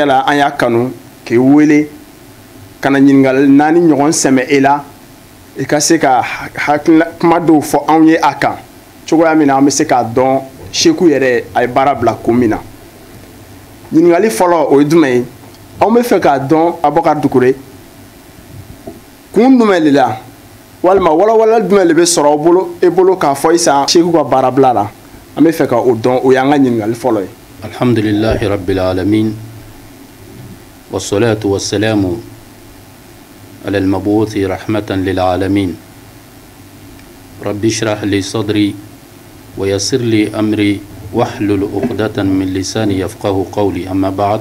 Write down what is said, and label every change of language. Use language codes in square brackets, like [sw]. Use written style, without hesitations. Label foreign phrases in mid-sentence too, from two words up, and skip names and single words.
[bm] la an y'a kanu k'i wele ka na ɲininkali naani ɲɔgɔn sɛmɛ e la i ka se ka kuma dɔw fɔ anw ye a kan cogoya min na an bɛ se k'a dɔn Sheikhu yɛrɛ a ye baara bila kun min na ɲininkali fɔlɔ o ye jumɛn ye anw bɛ fɛ k'a dɔn Abubakar Doucouré kun jumɛn de la walima walawala jumɛn de bɛ sɔrɔ e bolo k'a fɔ sisan Sheikhu ka baarabila la an bɛ fɛ ka o dɔn o y'an ka ɲininkali fɔlɔ ye. [ar] الحمد لله رب العالمين والصلاة والسلام على المبعوث رحمة للعالمين رب اشرح لي صدري ويسر لي أمري واحلل عقدة من لساني يفقهوا قولي أما بعد.